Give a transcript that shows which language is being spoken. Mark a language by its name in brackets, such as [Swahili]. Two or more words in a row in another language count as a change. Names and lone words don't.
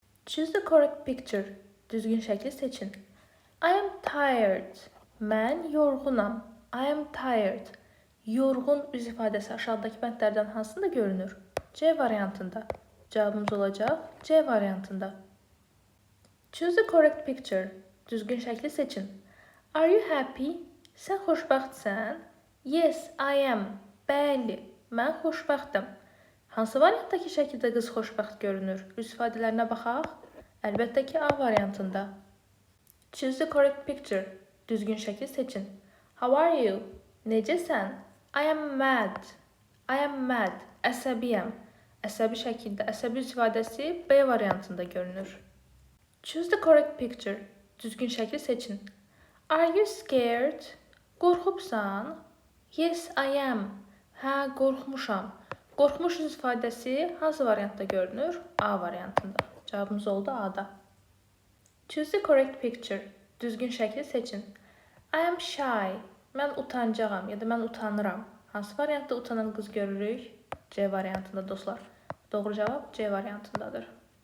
[English] Choose the correct picture. [Azerbaijani] Düzgün şəkli seçin. [English] I am tired. [Azerbaijani] Mən yorğunam. [English] I am tired. [Azerbaijani] Yorğun üz ifadəsi aşağıdakı bəndlərdən hansında görünür? C variantında. Cavabımız olacaq C variantında. [English] Choose the correct picture. [Azerbaijani] Düzgün şəkli seçin. [English] Are you happy? [Azerbaijani] Sən xoşbəxtsən? [English] Yes, I am. [Azerbaijani] Bəli, mən xoşbəxtəm. Hansı variantdakı şəkildə qız xoşbəxt görünür? Üz ifadələrinə baxaq. Əlbəttə ki, A variantında. [English] Choose the correct picture. [Azerbaijani] Düzgün şəkli seçin. [English] How are you? Necəsən? I am mad. I am mad. [Azerbaijani] Əsəbiyəm. Əsəbi şəkildə əsəbi üz ifadəsi B variantında görünür. [English] Choose the correct picture. [Azerbaijani] Düzgün şəkli seçin. [English] Are you scared? [Azerbaijani] Qorxubsan? [English] Yes, I am. [Azerbaijani] Hə, qorxmuşam. Qorxmuş üz ifadəsi hansı variantda görünür? A variantında. Cavabımız oldu A-da. [English] Choose the correct picture. [Azerbaijani] Düzgün şəkli seçin. [English] I am shy. [Azerbaijani] Mən utancağam ya da mən utanıram. Hansı variantda utanan qız görürük? C variantında dostlar. Doğru cavab C variantındadır.